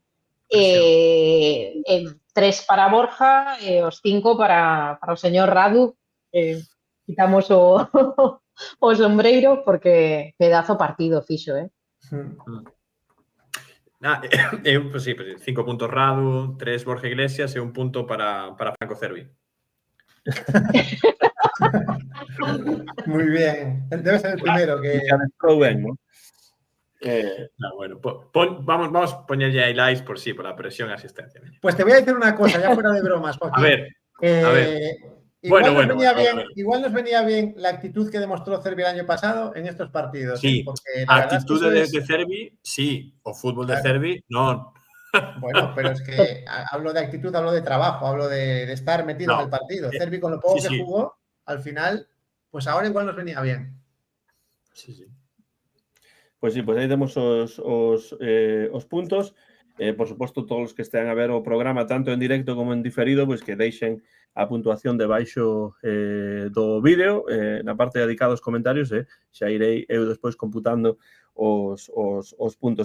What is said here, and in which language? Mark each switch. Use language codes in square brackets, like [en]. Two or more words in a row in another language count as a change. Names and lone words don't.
[gl] 3 para Borja e os 5 para o señor Radu, quitamos o sombreiro porque pedazo partido fixo, [es] Pues sí, 5 puntos Radu, 3 Borja Iglesias e 1 punto para Franco Cervi. Muy bien. Debe ser el primero que... ¿no? No, bueno, vamos a poñerlle highlights por sí, por la presión e asistencia. Pues te voy a decir una cosa, ya fuera de bromas, Joaquín. A ver. Igual nos venía bien la actitud que demostró Cervi el año pasado en estos partidos. Sí, porque [gl] a actitude de Cervi, sí. O fútbol de Cervi, non. [es] Bueno, pero es que hablo de actitud, hablo de trabajo, hablo de estar metido en el partido. Cervi, con lo poco que jugó, al final, pues ahora igual nos venía bien. Sí. Pues sí, pues [gl] aí temos os puntos. Por suposto, todos os que estean a ver o programa tanto en directo como en diferido, pois que deixen a puntuación debaixo do vídeo, na parte dedicada aos comentarios, xa irei eu despois computando os puntos.